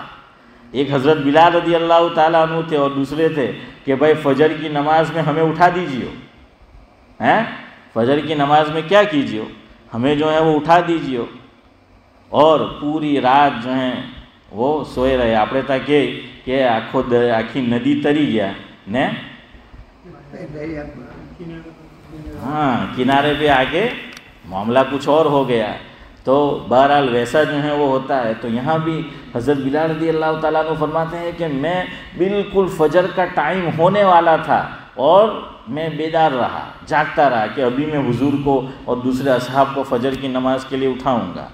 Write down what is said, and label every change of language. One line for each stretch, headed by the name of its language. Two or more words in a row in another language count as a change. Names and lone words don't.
Urdu: ایک حضرت بلال
Arabic: رضی اللہ تعالیٰ عنہ
Urdu: تھے, اور دوسرے تھے کہ بھائی فجر کی نماز میں ہمیں اٹھا دیجیے. فجر کی نماز میں کیا کیجیے, ہمیں جو ہے وہ اٹھا دیجیے. اور پوری رات جو ہیں وہ سوئے رہے.
Gujarati: આપણે તા કે આખી નદી તરી ગયા ને,
Urdu: ہاں کنارے پہ آ کے معاملہ کچھ اور ہو گیا. تو بہرحال ویسا جو ہے وہ ہوتا ہے. تو یہاں بھی حضرت بلال
Arabic: رضی اللہ تعالیٰ عنہ
Urdu: فرماتے ہیں کہ میں بالکل فجر کا ٹائم ہونے والا تھا اور میں بیدار رہا, جاگتا رہا کہ ابھی میں حضور کو اور دوسرے اصحاب کو فجر کی نماز کے لیے اٹھاؤں گا.